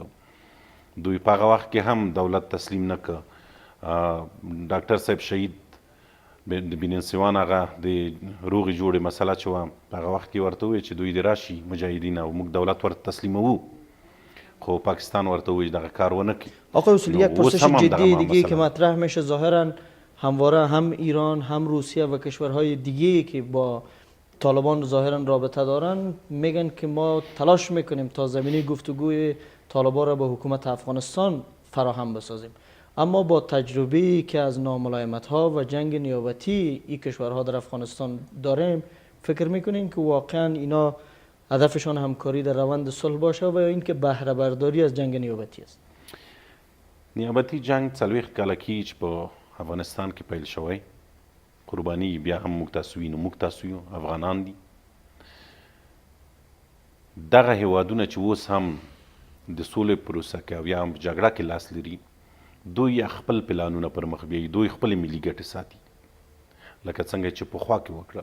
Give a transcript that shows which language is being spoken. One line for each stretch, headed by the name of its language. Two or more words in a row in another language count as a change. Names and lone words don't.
Pashto: دوی په هغه وخت کې هم دولت تسلیم نه کړ. ډاکټر صاحب شهید د بینسیوان هغه د روغې جوړې مسله چې وه، په هغه وخت کې ورته وویل چې دوی دې راشي مجاهدین او موږ دولت ورته تسلیموو، خو پاکستان ورته وویل دغه کار ونه کړي.
Persian: آقای اصولی، یک پرسش جدی دیگه که مطرح میشه ظاهرا همواره هم ایران هم روسیه و کشورهای دیگه که با طالبان ظاهرا رابطه دارن میگن که ما تلاش میکنیم تا زمینه گفتگوی طالبان را با حکومت افغانستان فراهم بسازیم، اما با تجربه‌ای که از ناملایمت‌ها و جنگ نیابتی این کشورها در افغانستان داریم، فکر میکنین که واقعا اینا هدفشان همکاری در روند صلح باشه و یا اینکه بهره برداری از جنگ نیابتی است؟
Pashto: نیابتي جنگ 40 کاله کې چې په افغانستان کې پیل شوی، قرباني بیا هم موږ تاسو وینو، موږ تاسو یو افغانان دي. دغه هیوادونه چې اوس هم د سولې پروسه کې او یا هم په جګړه کې لاس لري، دوی خپل پلانونه پر مخ بیایي، دوی خپل ملي ګټې ساتي لکه څنګه چې پخوا کې وکړل.